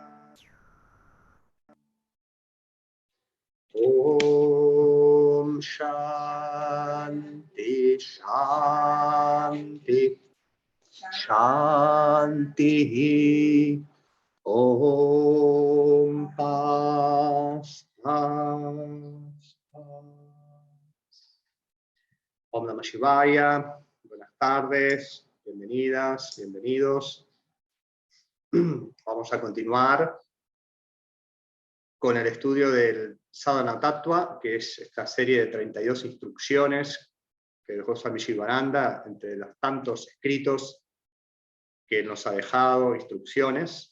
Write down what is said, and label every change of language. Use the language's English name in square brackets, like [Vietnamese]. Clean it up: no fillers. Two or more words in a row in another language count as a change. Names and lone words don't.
[Sanskrit] Om Shanti Shanti Shanti. [Spanish] Om Paz. [Sanskrit] Om Namah Shivaya. [Spanish] Buenas tardes, bienvenidas, bienvenidos. Vamos a continuar con el estudio del Sadhana Tattva, que es esta serie de 32 instrucciones que dejó Swami Shivananda, entre los tantos escritos que nos ha dejado, instrucciones.